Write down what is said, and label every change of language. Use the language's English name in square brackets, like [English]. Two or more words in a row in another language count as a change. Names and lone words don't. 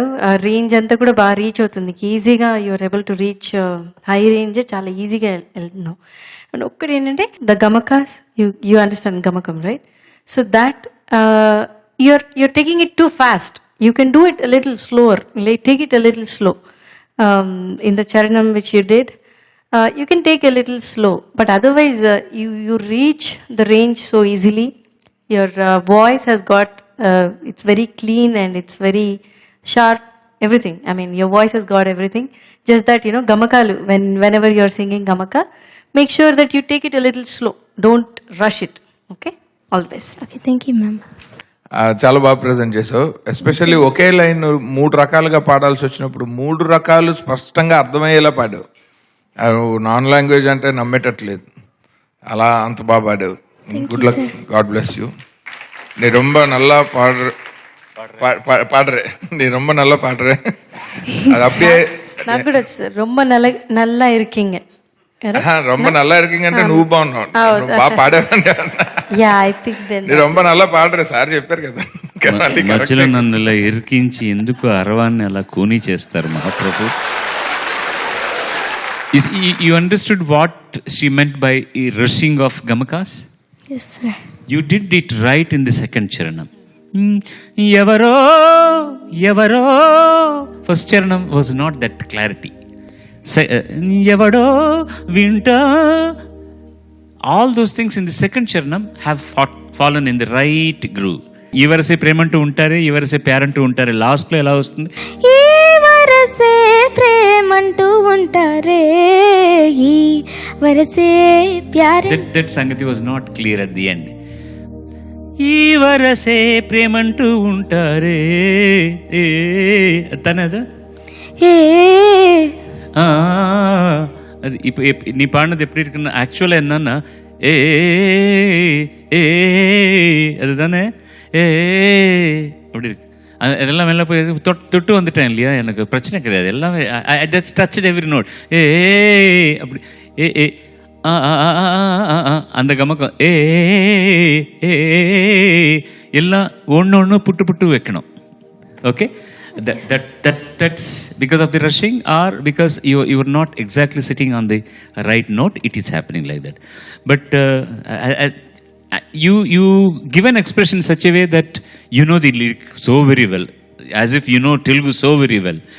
[Telugu] రేంజ్ అంతా కూడా బాగా రీచ్ అవుతుంది, ఈజీగా [English] you're able to reach high range, [Telugu] చాలా ఈజీగా వెళ్తున్నావు. [English] అండ్ [Telugu] ఒక్కటి ఏంటంటే [English] the gamakas, you understand gamakam, right? so that you're taking it too fast. You can do it a little slower, take it a little slow. In the charanam which you did, you can take a little slow, but otherwise you reach the range so easily. Your voice has got it's very clean and it's very sharp, everything. I mean, your voice has got everything. Just that, gamakalu, whenever you're singing gamaka, make sure that you take it a little slow. Don't rush it. Okay? All the best. okay, thank you ma'am. [Telugu] చాలా బాగా ప్రజెంట్ చేసావు. ఎస్పెషల్లీ ఒకే లైన్ 3 రకాలుగా పాడాల్సి వచ్చినప్పుడు 3 రకాలు స్పష్టంగా అర్థమయ్యేలా పాడావు. నాన్ లాంగ్వేజ్ అంటే నమ్మేటట్లేదు, అలా అంత బాగా పాడావు. [English] good luck, God bless you. [Tamil] நீ ரொம்ப நல்லா பாடுற நீ ரொம்ப நல்லா பாடுற. அது அப்படியே [Telugu] నాకు కూడా సార్ [Tamil] ரொம்ப நல்லா இருக்கீங்க, ரொம்ப நல்லா இருக்கீங்க [Telugu] అంటే నువ్వు బాగున్నావు, బాగా పాడావంటే. [English] yeah I think then [Tamil] நீ ரொம்ப நல்லா [Telugu] పాడరే సార్ చెప్పారు కదా. మధ్యలో నన్ను ఇలా ఇరికించి ఎందుకు అరవాన్ని అలా కూనీ చేస్తారు మహాప్రభు? [English] You understood what she meant by rushing of gamakas? Yes, sir. You did it right in the second charanam. [Telugu] Evaro, evaro. [English] First charanam was not that clarity. Evado, winter. All those things in the second charanam have fallen in the right groove. [Telugu] ఈ వరసే ప్రేమంటూ ఉంటారే, ఈ వరసే ప్యారంటూ ఉంటారే, లాస్ట్లో ఎలా వస్తుంది? ఈ వరసే ప్రేమంటూ ఉంటారే, ఈ వరసే ప్యారే. [English] That సంగతి was not clear at the end. [Telugu] ఈ వరసే ప్రేమంటూ ఉంటారే, తనదా? ఏ [Tamil] అది நீ பாடினது எப்படி இருக்குன்னு ஆக்சுவலாக என்னன்னா ஏ அதுதானே அப்படி இருக்கு. அதெல்லாம் வெளில போய் தொட்டு வந்துட்டேன் இல்லையா, எனக்கு பிரச்சனை கிடையாது. [English] எல்லாமே I just touched every note. [Tamil] அப்படி அந்த கமக்கம் எல்லாம் ஒன்று புட்டு வைக்கணும். [English] ஓகே, that's because of the rushing or because you are not exactly sitting on the right note. It is happening like that. But you give an expression in such a way that you know the lyric so very well, as if you know Telugu so very well.